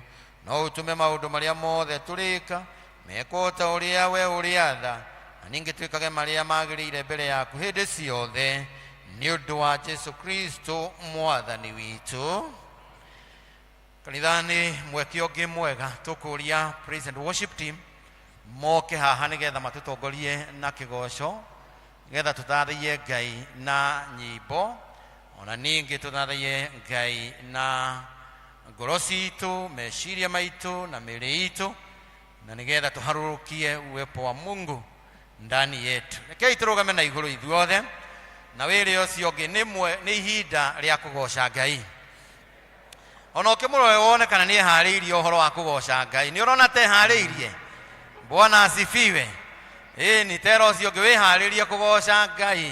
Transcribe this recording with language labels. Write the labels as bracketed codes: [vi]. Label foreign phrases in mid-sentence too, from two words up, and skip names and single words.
[ki] No ũtũme maũndũ marĩa mothe tũrĩka mekwo ta ũrĩa we ũrĩa tha, na ningĩ twĩkage marĩa magĩrĩire mbere yaku hĩndĩ ciothe, nĩ ũndũ wa Jesu Kristo mwathani witũ. Kanitha-inĩ mweke ũngĩ mwega, tũkũria [en] praise and worship team [ki] moke haha nĩgetha matũtongorie na kĩgoco, getha tutathaie Ngai na nyimbo ona ningi tutathaie Ngai na ngoro citu meciria maitu na mĩĩrĩ itu na nigetha tuharurukie [sw] uwepo wa Mungu ndani yetu. [ki] Rekei turugame na iguru ithuothe na wĩre ũcio ũngĩ nĩ ihinda rĩa kũgoca Ngai. Ona ũkĩmũrore wone kana nĩ eharĩirie ũhoro wa kũgoca Ngai. Nĩ ũrona te harĩirie. [sw] Bwana asifiwe. [ki] Ni tero ũcio ũngĩ wĩharĩrie kũgoca Ngai.